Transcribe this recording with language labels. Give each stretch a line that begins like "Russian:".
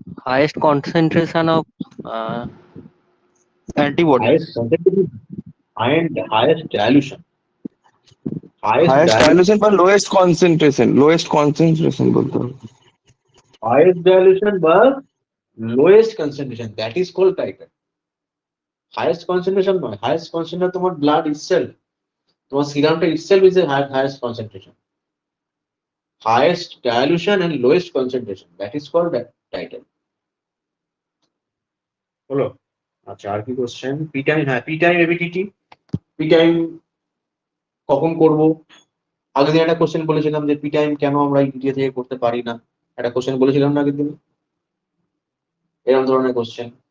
English: highest concentration of antibody. Highest concentration and highest dilution.
Bangla: Highest dilution বা lowest concentration বলতে হবে।
English: Highest dilution বা lowest concentration, that is called titer. Highest concentration নয়, highest concentration তোমার blood itself,
Bangla: তোমার সিরামটা
English: itself is a highest concentration. Highest dilution and lowest concentration, that is called titer.
Bangla: হলো? আচ্ছা, আর কি কোশ্চেন? পি টাইম, হ্যাঁ P time এবিটিটি, P time কখন করব? আগের দিন একটা কোশ্চেন বলেছিলাম যে পি টাইম কেন আমরা ইডিটিএ থেকে করতে পারি না, একটা কোশ্চেন বলেছিলাম না আগের দিন, এরকম ধরনের কোশ্চেন।